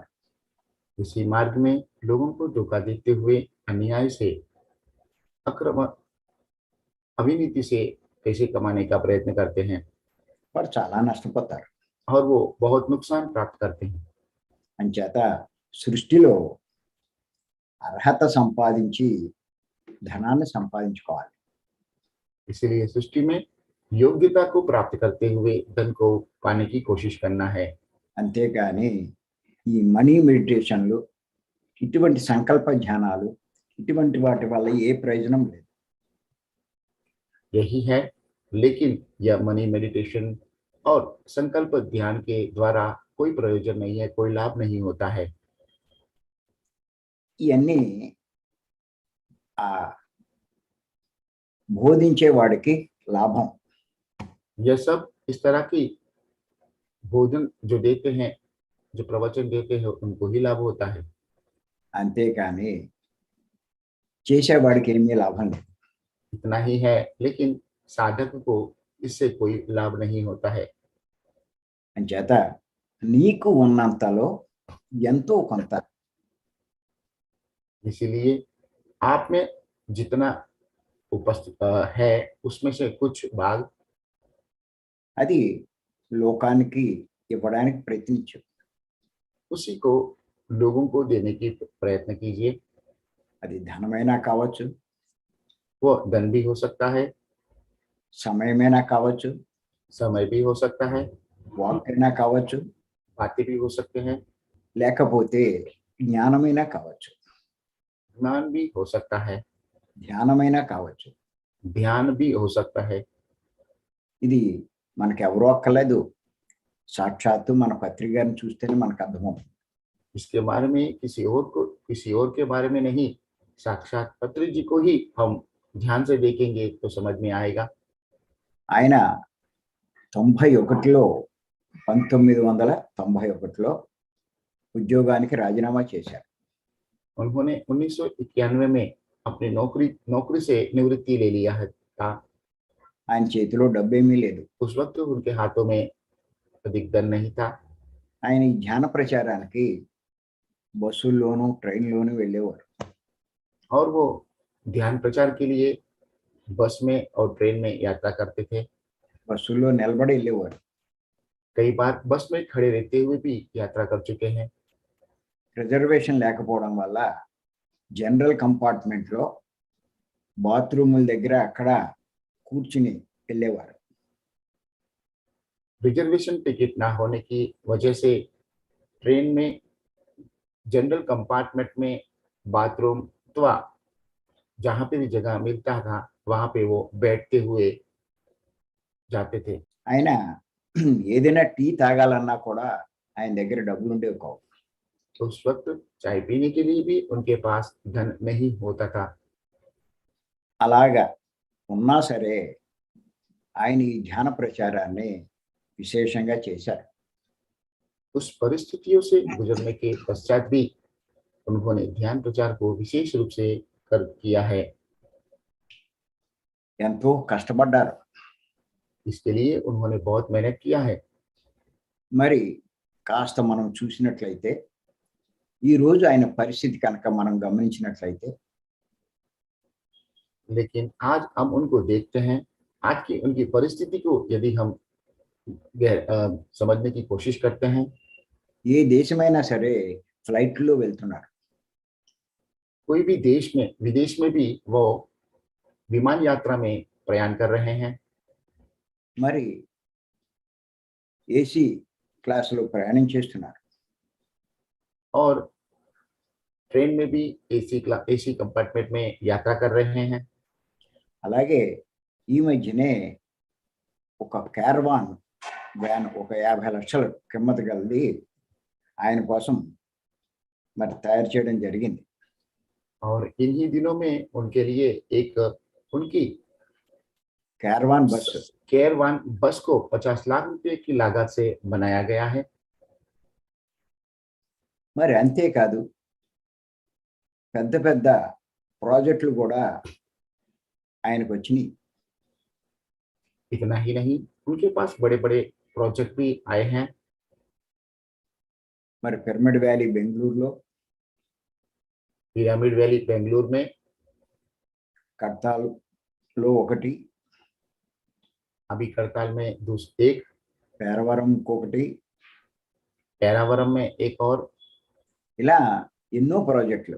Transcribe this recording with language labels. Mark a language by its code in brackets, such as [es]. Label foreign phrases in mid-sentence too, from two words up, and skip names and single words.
[hi] इसी मार्ग में लोगों को धोखा देते हुए अन्याय से, अक्रम अविनीति से पैसे कमाने का प्रयत्न करते हैं [te] వారు చాలా నష్టపోతారు. [hi] और वो बहुत नुकसान प्राप्त करते हैं। [te] అంచేత సృష్టిలో అర్హత సంపాదించి ధనాన్ని సంపాదించుకోవాలి. [hi] इसलिए सृष्टि में योग्यता को प्राप्त करते हुए धन को पाने की कोशिश करना है। [te] అంతేగాని ఈ [en] money meditations, [te] ఇటువంటి సంకల్ప ధ్యానాలు, ఇటువంటి వాటి వల్ల ఏ ప్రయోజనం లేదు. [hi] यही है, लेकिन यह [en] money meditation [hi] और संकल्प ध्यान के द्वारा कोई प्रयोजन नहीं है, कोई लाभ नहीं होता है। [te] ఇవన్నీ ఆ బోధించే వాడికి లాభం. [hi] यह सब इस तरह की भोजन जो देते हैं, जो प्रवचन देते हैं, उनको ही लाभ होता है। [te] అంతేకాని చేసేవాడికి ఏమీ లాభం లేదు. [hi] इतना ही है, लेकिन साधक को इससे कोई लाभ नहीं होता है। [te] అంచేత నీకు ఉన్నంతలో ఎంతో కొంత [hi] इसीलिए आप में जितना उपस्थित है, उसमें से कुछ भाग [te] అది లోకానికి ఇవ్వడానికి ప్రయత్నించు. [hi] उसी को लोगों को देने की प्रयत्न कीजिए। [te] అది ధనమైనా కావచ్చు, [hi] वो धन भी हो सकता है, [te] సమయమైనా కావచ్చు, [hi] समय भी हो सकता है, [te] వాక్కైనా కావచ్చు, [hi] बातें भी हो सकते हैं, [te] లేకపోతే జ్ఞానమైనా కావచ్చు, [hi] ज्ञान भी हो सकता है, [te] ధ్యానమైనా కావచ్చు. [hi] ध्यान भी हो सकता है। [te] ఇది మనకు ఎవరో అక్కర్లేదు, సాక్షాత్తు మన పత్రిక గారిని చూస్తేనే మనకు అర్థమవుతుంది. [hi] इसके बारे में किसी और के बारे में नहीं, साक्षात पत्री जी को ही हम ध्यान से देखेंगे तो समझ में आएगा। [te] ఆయన 91లో 1991లో ఉద్యోగానికి రాజీనామా చేశారు. [hi] उन्होंने 1991 में अपनी नौकरी से निवृत्ति ले लिया है था। [te] ఆయన చేతిలో డబ్బేమీ లేదు. [hi] उस वक्त उनके हाथों में अधिक धन नहीं था। [te] ఆయన ఈ ధ్యాన ప్రచారానికి బస్సుల్లోనూ ట్రైన్లోనూ వెళ్ళేవారు. [hi] और वो ध्यान प्रचार के लिए बस में और ट्रेन में यात्रा करते थे। [te] బస్సుల్లో నిలబడి వెళ్ళేవారు. [hi] कई बार बस में खड़े रहते हुए भी यात्रा कर चुके हैं। [te] రిజర్వేషన్ లేకపోవడం వల్ల [en] general compartment [te] బాత్రూముల దగ్గర అక్కడ కూర్చుని వెళ్ళేవారు. [en] reservation ticket [hi] ना होने की वजह से ट्रेन में [en] general compartment [hi] में बाथरूम अथवा जहाँ पे भी जगह मिलता था, वहां पे वो बैठते हुए जाते थे। [te] ఆయన ఏదైనా టీ తాగాలన్నా కూడా ఆయన దగ్గర డబ్బులు ఉండేవి కావు. [hi] उस वक्त चाय पीने के लिए भी उनके पास धन नहीं होता था। [te] అలాగా ఉన్నా సరే ఆయన ఈ ధ్యాన ప్రచారాన్ని విశేషంగా చేశారు. [hi] उस परिस्थितियों से गुजरने के पश्चात भी उन्होंने ध्यान प्रचार को विशेष रूप से किया है। [te] ఎంతో కష్టపడ్డారు. [hi] इसके लिए उन्होंने बहुत मेहनत किया है। [te] మరి కాస్త మనం చూసినట్లయితే ఈ రోజు ఆయన పరిస్థితి కనుక మనం గమనించినట్లయితే [hi] लेकिन आज हम उनको देखते हैं, आज की उनकी परिस्थिति को यदि हम समझने की कोशिश करते हैं, [te] ఏ దేశమైనా సరే ఫ్లైట్లో వెళ్తున్నారు. [hi] कोई भी देश में विदेश में भी वो विमान यात्रा में प्रयाण कर रहे हैं। [te] మరి [en] AC class [te] ప్రయాణం చేస్తున్నారు. [hi] और ट्रेन में भी [en] AC compartment [hi] में यात्रा कर रहे हैं। [te] అలాగే ఈ మధ్యనే ఒక [en] caravan van [te] ఒక 50 లక్షల కిమ్మత గలది ఆయన కోసం మరి తయారు చేయడం జరిగింది. [hi] और इन्हीं दिनों में उनके लिए एक उनकी [en] caravan bus caravan bus [hi] को 50 लाख रुपए की लागत से बनाया गया है। [te] మరి అంతేకాదు పెద్ద పెద్ద ప్రాజెక్టులు కూడా ఆయనకు వచ్చినాయి. [hi] इतना ही नहीं, उनके पास बड़े बड़े प्रोजेक्ट भी आए हैं। [te] మరి పిరమిడ్ వ్యాలీ బెంగళూరులో, [hi] पिरामिड वैली बेंगलुरु में, [te] కడతాల్లో ఒకటి, [hi] अभी करताल में एक, [te] పేరవరం ఇంకొకటి, [hi] पैरावरम में एक और, [te] ఇలా ఎన్నో ప్రాజెక్టులు.